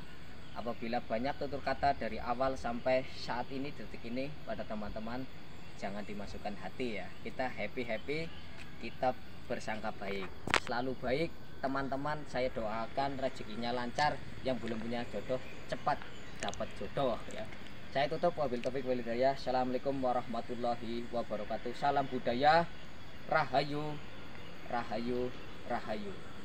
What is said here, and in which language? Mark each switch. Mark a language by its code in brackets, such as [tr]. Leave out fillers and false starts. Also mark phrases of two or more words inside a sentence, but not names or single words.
[id] Apabila banyak tutur kata dari awal sampai saat ini, detik ini, pada teman-teman jangan dimasukkan hati ya. Kita happy, kita bersangka baik, selalu baik. Teman-teman saya doakan rezekinya lancar, yang belum punya jodoh cepat dapat jodoh ya. Saya tutup, [ar] وبالتوفيق والهداية. السلام عليكم ورحمة الله وبركاته. [id] Salam budaya, rahayu, rahayu, rahayu.